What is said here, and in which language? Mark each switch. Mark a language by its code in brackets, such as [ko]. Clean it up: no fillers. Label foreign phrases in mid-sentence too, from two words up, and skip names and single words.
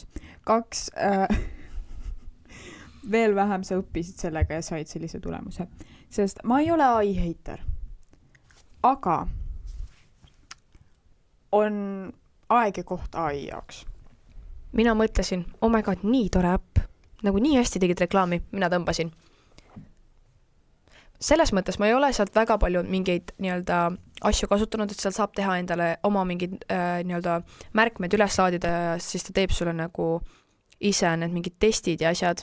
[et] 2, veel vähem sa õppisid sellega ja said sellise tulemuse. Sest ma ei ole AI heiter. Aga on aeg ja koht AI jaoks. Mina mõtlesin, [en] oh my god, [et] nii tore äpp. Nagu nii hästi tegid reklaami, mina tõmbasin. Selles mõttes ma ei ole sealt väga palju mingeid nii-öelda asju kasutanud, et seal saab teha endale oma mingid nii-öelda märkmed üles laadida ja siis ta teeb sulle nagu ise need mingid testid ja asjad.